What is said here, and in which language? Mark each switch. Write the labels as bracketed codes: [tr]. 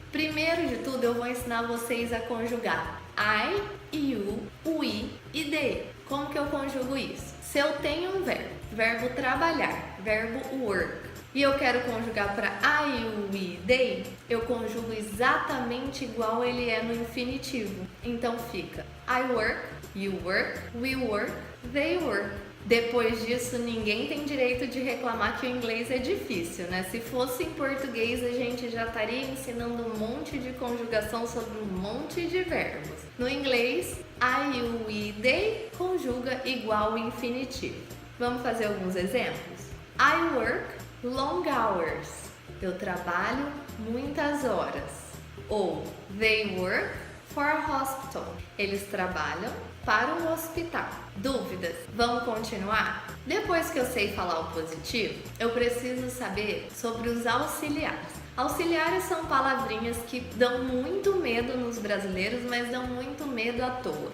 [pt] Primeiro de tudo eu vou ensinar vocês a conjugar I, you, we e they. Como que eu conjugo isso? Se eu tenho um verbo trabalhar, verbo work, e eu quero conjugar para I, you, we, they, eu conjugo exatamente igual ele é no infinitivo. Então fica [en] I work, you work, we work, they work. [pt] Depois disso, ninguém tem direito de reclamar que o inglês é difícil, né? Se fosse em português, a gente já estaria ensinando um monte de conjugação sobre um monte de verbos. No inglês, I, you, we, they conjuga igual o infinitivo. Vamos fazer alguns exemplos? [en] I work long hours. [pt] Eu trabalho muitas horas. Ou [en] they work for a hospital. [pt] Eles trabalham para um hospital. Dúvidas? Vamos continuar? Depois que eu sei falar o positivo, eu preciso saber sobre os auxiliares. Auxiliares são palavrinhas que dão muito medo nos brasileiros, mas dão muito medo à toa.